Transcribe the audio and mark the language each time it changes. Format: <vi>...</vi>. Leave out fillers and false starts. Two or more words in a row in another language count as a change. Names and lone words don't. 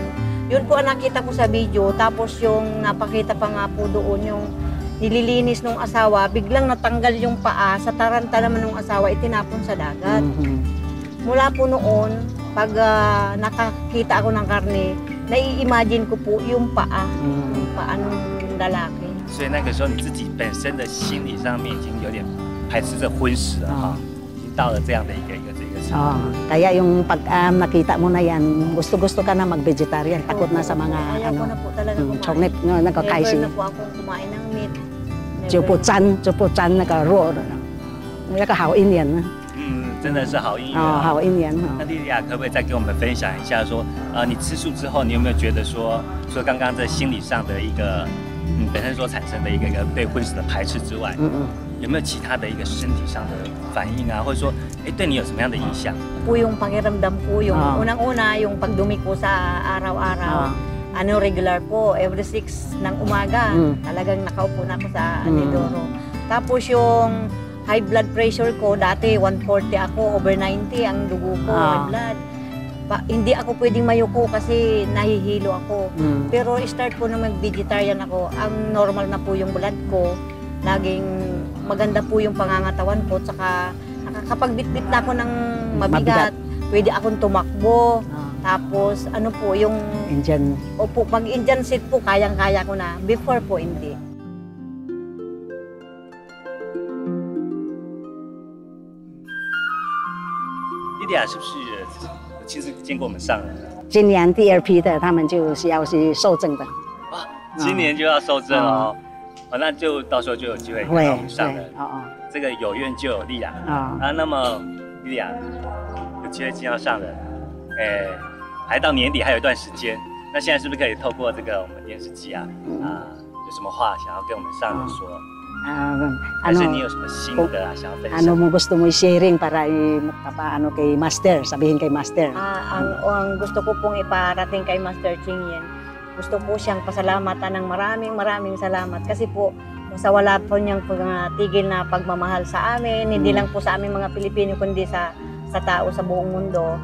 <tl>Yun po ang nakita ko sa video. Tapos yung napakita pa nga po doon, yung nililinis ng asawa, biglang natanggal yung paa, sa taranta naman ng asawa, itinapon sa dagat. Mula po noon, pag nakakita ako ng karne, nai-imagine ko po yung paa, yung paa ng lalaki.</tl> <zh>所以那个时候你自己本身的心理上面已经有点排斥这荤食了哈，已经到了这样的一个程度。</zh> <tl>Kaya yung pag nakita mo na yan, gusto-gusto ka na mag-vegetarian, takot na sa mga Ayaw ko na po talaga kumain. chongnet, nagkakaising. Never na po akong kumain ng meat. Chupo-chan, naka-raw. Naka-hao-in yan.</tl> <zh>真的是好姻缘。 hao-in yan. 那莉莉亚可不可以再给我们分享一下说，你吃素之后，你有没有觉得说，除了刚刚在心理上的一个，本身所产生的一个对荤食的排斥之外，有没有其他的一个身体上的反应啊，或者说，对你有什么样的影响？</zh> <tl>Po yung pakiramdam ko, yung unang-una, yung pagdumi ko sa araw-araw. Regular po, every 6 ng umaga, talagang nakaupo na ako sa Anidoro. Tapos yung</tl> <en>high blood pressure</en> <tl>ko, dati 140 ako, over 90 ang dugo ko,</tl> <en>high blood.</en> <tl>Hindi ako pwedeng mayuko kasi nahihilo ako. Pero start po na mag-vegetarian ako, ang normal na po yung blood ko, laging maganda po yung pangangatawan ko, tsaka nakakapagbitbit na ako ng mabigat, pwede akong tumakbo. Tapos ano po yung Indian. Opo, pag</tl> <en>Indian seat</en> <tl>po kayang-kaya ko na. Before po hindi.</tl> <zh>莉莉亚是不是亲自见过我们上人？今年第2批的，他们就是要去受证的。今年就要受证哦。那就到时候就有机会看到我们上人。这个有愿就有利啊。那么莉莉亚有机会见到上人，还到年底还有一段时间。那现在是不是可以透过这个我们电视机有什么话想要跟我们上人说？还是你有什么心得啊想要分享？</zh> <tl>ano mo gusto mo i-sharing para magpapaano kay Master, sabihin kay Master. Ang gusto ko pong iparating kay Master Ching Yen, gusto po siyang pasalamatan ng maraming salamat kasi po sa wala po niyang tigil na pagmamahal sa amin, hindi lang po sa aming mga Pilipino kundi sa tao sa buong mundo.</tl>